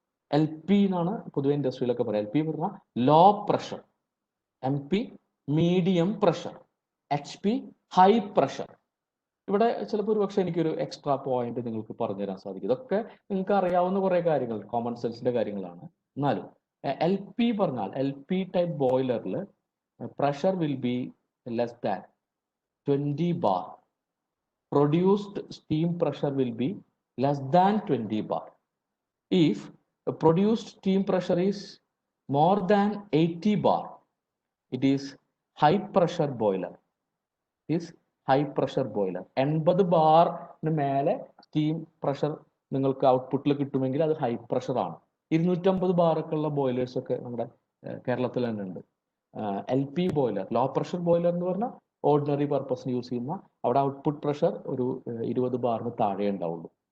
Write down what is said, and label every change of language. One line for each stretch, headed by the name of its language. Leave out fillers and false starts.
Malayalam: LP എന്നാണ് പൊതുവെ ഇൻഡസ്ട്രിയിലൊക്കെ പറയാം. LP പറഞ്ഞാൽ low pressure, MP medium pressure, HP high pressure. ഇവിടെ ചിലപ്പോൾ ഒരു പക്ഷേ എനിക്കൊരു എക്സ്ട്രാ പോയിന്റ് നിങ്ങൾക്ക് പറഞ്ഞുതരാൻ സാധിക്കും. ഇതൊക്കെ നിങ്ങൾക്ക് അറിയാവുന്ന കുറെ കാര്യങ്ങൾ, കോമൺ സെൻസിന്റെ കാര്യങ്ങളാണ്. എന്നാലും LP പറഞ്ഞാൽ LP type ബോയിലറിൽ
English: pressure will be less than 20 bar. Produced steam pressure will be less than 20 bar. If produced steam pressure is more than 80 bar, it is high pressure boiler. It is high pressure boiler.
Malayalam: 80 ബാറിന് മേലെ steam pressure നിങ്ങൾക്ക് ഔട്ട്പുട്ടിൽ കിട്ടുമെങ്കിൽ അത് high pressure ആണ്. 250 ബാറൊക്കെ ഉള്ള boilers ഒക്കെ നമ്മുടെ കേരളത്തിൽ തന്നെ ഉണ്ട്. LP boiler, low pressure boiler എന്ന് പറഞ്ഞാൽ ഓർഡിനറി പർപ്പസിന് യൂസ് ചെയ്യുന്ന, അവിടെ ഔട്ട്പുട്ട് പ്രഷർ ഒരു 20 ബാറിന് താഴെ ഉണ്ടാവുള്ളൂ.